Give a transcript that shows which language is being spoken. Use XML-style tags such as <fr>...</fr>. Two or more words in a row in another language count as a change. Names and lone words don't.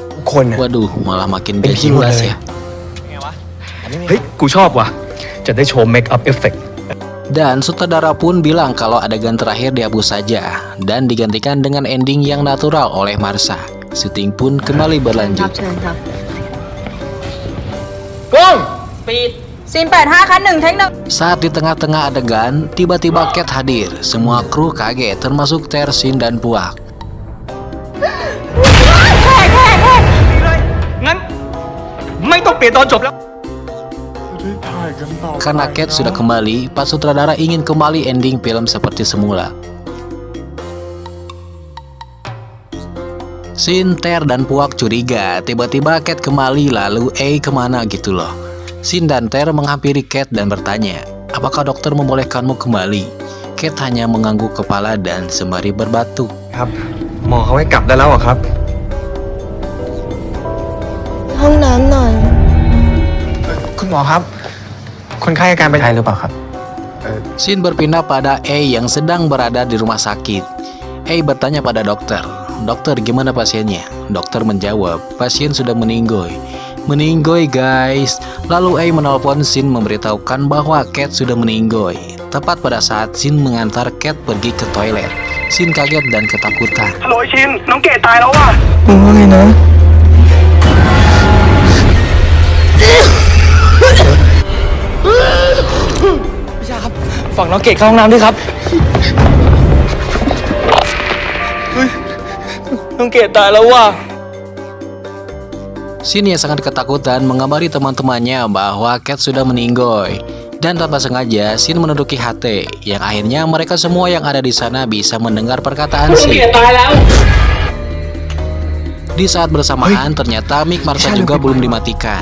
<th>คนน่ะ</th> <id>Waduh, malah makin</id> <th>เป็น</th> <id>gak</id> <th>ผีหมด</th> <id>jelas</id> <th>เลย</th> <id>ya.</id> <th>เฮ้ยกูชอบว่ะจะได้โชว์</th> <en>makeup effect</en> <id>Dan sutradara pun bilang kalau adegan terakhir dihapus saja dan digantikan dengan ending yang natural oleh Marsha. Syuting pun kembali berlanjut.</id> <th>เชิญครับ กล้อง</th> <en>speed scene</en> <th>85 คัน 1 เทค 1</th> <id>Saat di tengah-tengah adegan, tiba-tiba Cat hadir. Semua kru kaget, termasuk Ter, Sin, dan Puak.</id> <th>งั้น ไม่ต้องเปลี่ยนตอนจบแล้ว</th> <id>Karena Cat sudah kembali, Pak sutradara ingin kembali ending film seperti semula. Sin, Ter, dan Puak curiga. Tiba-tiba Cat kembali, lalu kemana gitu loh. Sin dan Ter menghampiri Cat dan bertanya, apakah dokter membolehkanmu kembali? Cat hanya mengangguk kepala dan sembari berbatuk.</id> <th>ครับ หมอเขาให้กลับได้แล้วเหรอครับ ห้องน้ำหน่อย คุณหมอครับ คนไข้อาการเป็นไงหรือเปล่าครับ</th> <id>Sin berpindah pada yang sedang berada di rumah sakit. Bertanya pada dokter, dokter gimana pasiennya? Dokter menjawab, pasien sudah meninggoy. Meninggoy guys. Lalu menelpon Sin memberitahukan bahwa Cat sudah meninggoy. Tepat pada saat Sin mengantar Cat pergi ke toilet. Sin kaget dan ketakutan.</id> <th>ฮัลโหลไอ้ชิน น้องเกดตายแล้วว่ะ มึงว่าไงนะ พี่ชาครับ ฝั่งน้องเกดเข้าห้องน้ำด้วยครับ เฮ้ย น้องเกดตายแล้วว่ะ</th> <id>Sin yang sangat ketakutan mengabari teman-temannya bahwa Cat sudah meninggoy. Dan tanpa sengaja, Sin menduduki HT, yang akhirnya mereka semua yang ada di sana bisa mendengar perkataan Sin. Di saat bersamaan, ternyata mic Marsha juga belum dimatikan.</id>